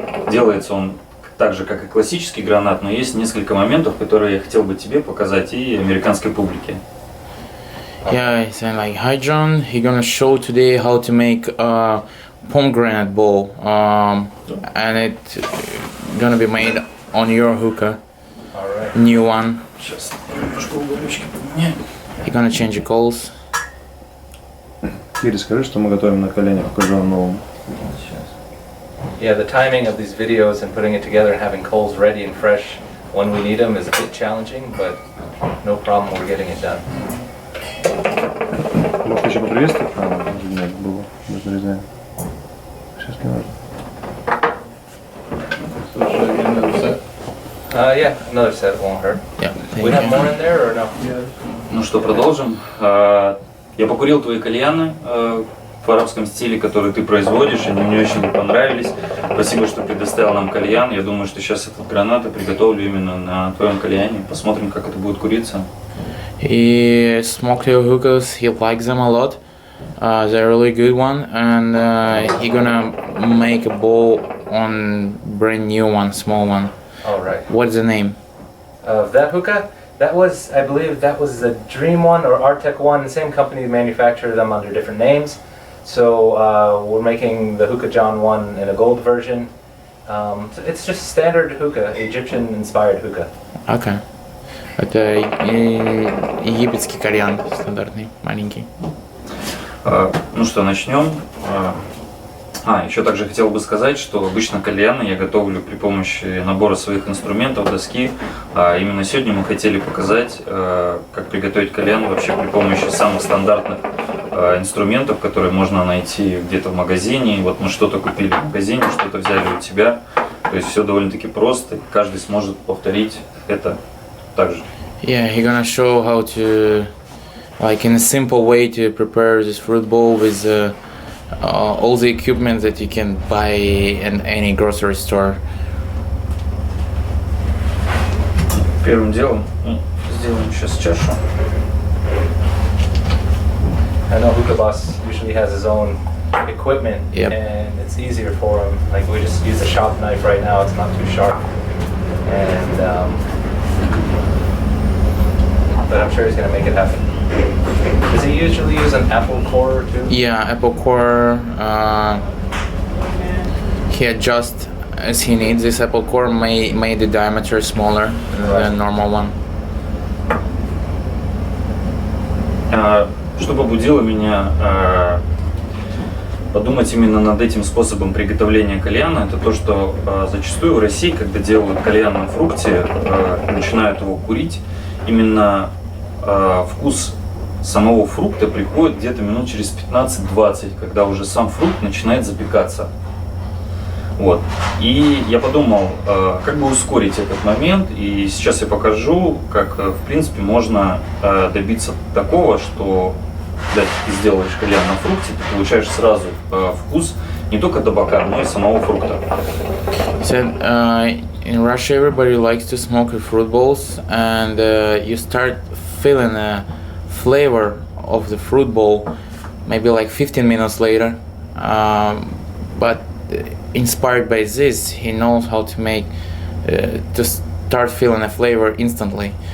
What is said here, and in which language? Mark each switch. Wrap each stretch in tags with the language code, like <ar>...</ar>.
<ru>Делается он так же, как и классический гранат, но есть несколько моментов, которые я хотел бы тебе показать и американской публике.</ru> <en>Yeah, he's saying like, hi John, he's gonna show today how to make a pomegranate bowl, and it's gonna be made on your hookah, Alright. new one.</en> <ru>Сейчас немножко уголечки поменяю.</ru> <en>He's gonna change the coals.</en> <ru>Кири, скажи, что мы готовим на колене HookahJohn новым.</ru> <en>Yeah, the timing of these videos and putting it together and having coals ready and fresh when we need them is a bit challenging, but no problem, we're getting it done.</en> <ru>Может, еще поприветствовать? Нет, было. Без нарезания. Сейчас не важно.</ru> <en>Yeah, another set won't hurt. Yeah, We have more in there or no?</en> <ru>Ну что, продолжим. Я покурил твои кальяны в арабском стиле, которые ты производишь, они мне очень понравились. Спасибо, что предоставил нам кальян. Я думаю, что сейчас этот гранат я приготовлю именно на твоем кальяне. Посмотрим, как это будет куриться.</ru> <en>He smoked your hookahs, he likes them a lot. They're a really good one, and he gonna make a bowl on brand new one, small one. Alright. What's the name? Of that hookah, that was, I believe that was the Dream one or Artec one, the same company manufactured them under different names. So we're making the HookahJohn one in a gold version. So it's just standard hookah, Egyptian inspired hookah. Okay.</en> <ru>Это египетский кальян, стандартный, маленький. Ну что, начнем. Еще также хотел бы сказать, что обычно кальяны я готовлю при помощи набора своих инструментов, доски. Именно сегодня мы хотели показать, как приготовить кальян вообще при помощи самых стандартных инструментов, которые можно найти где-то в магазине. Вот мы что-то купили в магазине, что-то взяли у тебя. То есть все довольно-таки просто, каждый сможет повторить это также.</ru> <en>Yeah, he's gonna show how to, like in a simple way, to prepare this fruit bowl with all the equipment that you can buy in any grocery store.</en> <ru>Первым делом сделаем сейчас чашу.</ru> <en>I know Hookah Boss usually has his own equipment, Yep. and it's easier for him. Like we just use a shop knife right now; it's not too sharp, and but I'm sure he's gonna make it happen. Does he usually use an apple core too? Yeah, apple core. He adjusts as he needs. This apple core made the diameter smaller than normal one.</en> <ru>Что побудило меня подумать именно над этим способом приготовления кальяна, это то, что зачастую в России, когда делают кальян на фрукте, начинают его курить, именно вкус самого фрукта приходит где-то минут через 15-20, когда уже сам фрукт начинает запекаться. Вот. И я подумал, как бы ускорить этот момент, и сейчас я покажу, как в принципе можно добиться такого, что когда ты сделаешь кальян на фрукте, ты получаешь сразу вкус не только табака, но и самого фрукта.</ru> <en>He said, in Russia everybody likes to smoke fruit bowls, and you start feeling the flavor of the fruit bowl maybe like 15 minutes later. But inspired by this, he knows how to make to start feeling a flavor instantly.</en>